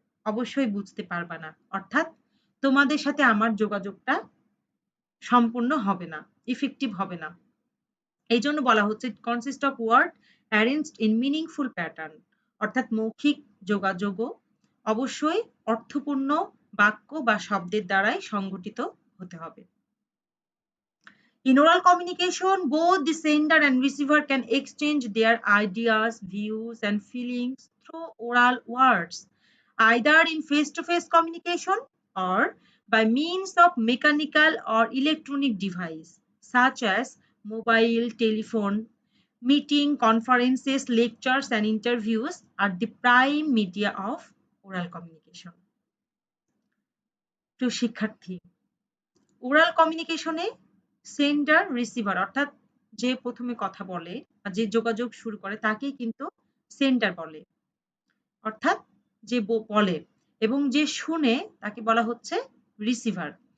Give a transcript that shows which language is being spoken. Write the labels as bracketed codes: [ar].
[bn] অবশ্যই বুঝতে পারবা না। অর্থাৎ তোমাদের সাথে আমার যোগাযোগটা সম্পূর্ণ হবে না, ইফেক্টিভ হবে না। এই জন্য বলা হচ্ছে [en] consist of word arranged in meaningful pattern [bn] অর্থাৎ মৌখিক যোগাযোগও অবশ্যই অর্থপূর্ণ বাক্য বা শব্দের দ্বারাই সংগঠিত হতে হবে। [en] In oral communication, both the sender and receiver can exchange their ideas, views, and feelings through oral words, either in face-to-face communication or by means of mechanical or electronic device, such as mobile, telephone, meeting, conferences, lectures, and interviews are the prime media of oral communication. [bn] তো শিক্ষার্থী, oral কমিউনিকেশনে sender receiver অর্থাৎ যে প্রথমে কথা বলে বা যে যোগাযোগ শুরু করে তাকেই কিন্তু সেন্ডার বলে, অর্থাৎ যে বলে, এবং যে শুনে তাকে বলা হচ্ছে রিসিভার।